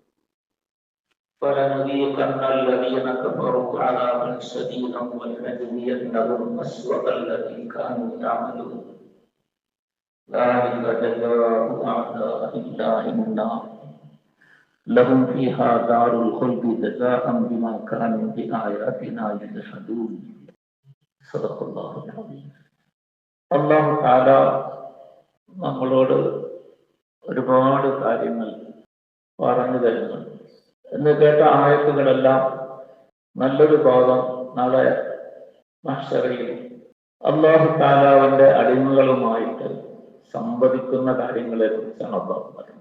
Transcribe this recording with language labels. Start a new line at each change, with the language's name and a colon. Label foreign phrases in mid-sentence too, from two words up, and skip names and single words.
Arabic: فلنذيقن الذين كفروا عذابا شديدا ولنجزينهم أسوأ الذي كانوا يعملون. ذلك جزاء أعداء الله النار لهم فيها دار الخلد جزاء بما كانوا بآياتنا يجحدون. صدق الله العظيم. الله تعالى
Malayalam: നമ്മളോട് ഒരുപാട് കാര്യങ്ങൾ പറഞ്ഞു തരുന്നുണ്ട്. എന്ന് കേട്ട ആയത്തുകളെല്ലാം നല്ലൊരു ഭാഗം നാളെ മഹ്ശറിൽ അല്ലാഹു തആലാവിന്റെ അടിമകളുമായിട്ട് സംവദിക്കുന്ന കാര്യങ്ങളെ കുറിച്ചാണ് അല്ലാഹു പറയുന്നത്.